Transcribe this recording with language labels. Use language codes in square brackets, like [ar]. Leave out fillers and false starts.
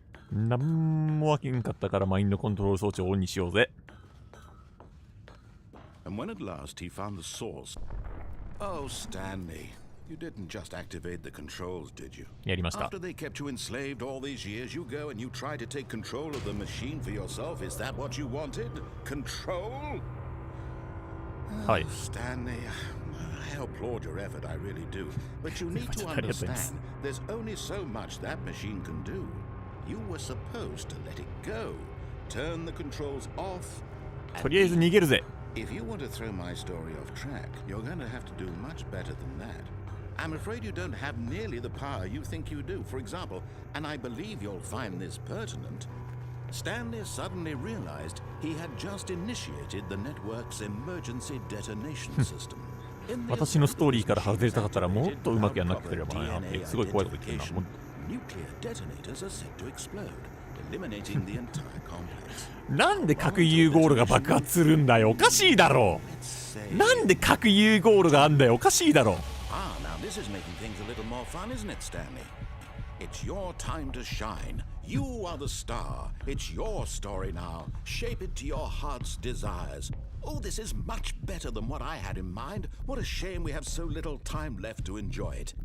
[ja] なんも起きんかったからマインドコントロール装置をオンにしようぜ。 [en] And when at last he found the source. Oh, Stanley, you didn't just activate the controls, did you? [ja] やりました。 [en] After they kept you enslaved all these years, you go and you try to take control of the machine for yourself. Is that what you wanted? Control? [ja] はい。 [en] Stanley, I applaud your effort, I really do. But you need to understand, there's only so much that machine can do. You were supposed to let it go. Turn the controls off. [ja] とりあえず逃げるぜ。 [en] If you want to throw my story off track, you're going to have to do much better than that. I'm afraid you don't have nearly the power you think you do. For example, and I believe you'll find this pertinent, Stanley suddenly realized he had just initiated the network's emergency detonation system. [ja] 私のストーリーから外れたかったらもっとうまくやんなくてればなってすごい怖いこと言ってるな。 [en] Nuclear detonators are set to explode, eliminating the entire complex. [ja] なんで核融合炉が爆発するんだよ。おかしいだろう。なんで核融合炉があんだよ。おかしいだろう。 [en] Ah, now this is making things a little more fun, isn't it, Stanley? It's your time to shine. You are the star. It's your story now. Shape it to your heart's desires. Oh, this is much better than what I had in mind. What a shame we have so little time left to enjoy it.